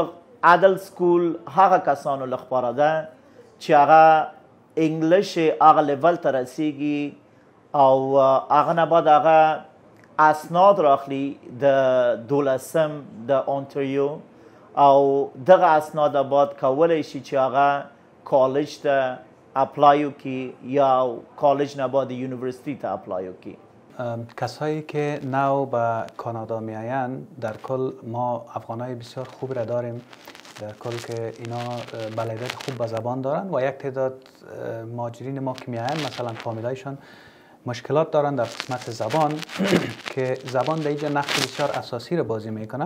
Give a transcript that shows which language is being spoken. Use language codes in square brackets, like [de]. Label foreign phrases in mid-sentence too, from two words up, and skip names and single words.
[en] adult school [ps] هغه کسانو لخواره ده چې هغه انګلیش هغه لیول ته رسیږي او هغه نه بعد هغه اسناد راخلي د 12 د اونتاریو، او دغه اسناد بعد کولی شي چې هغه کالج ته اپلای وکړي یا کالج نه بعد یونیورسیتی ته اپلای وکړي. [fa] کسایی که نو به کانادا میآیند، در کل ما افغانای بسیار خوب را داریم، در کل که اینا بلدیت خوب به زبان دارن و یک تعداد مهاجرین ما که میآیند مثلا فامیلایشان مشکلات دارن در قسمت زبان که زبان در اینجا نقش بسیار اساسی را بازی میکنه.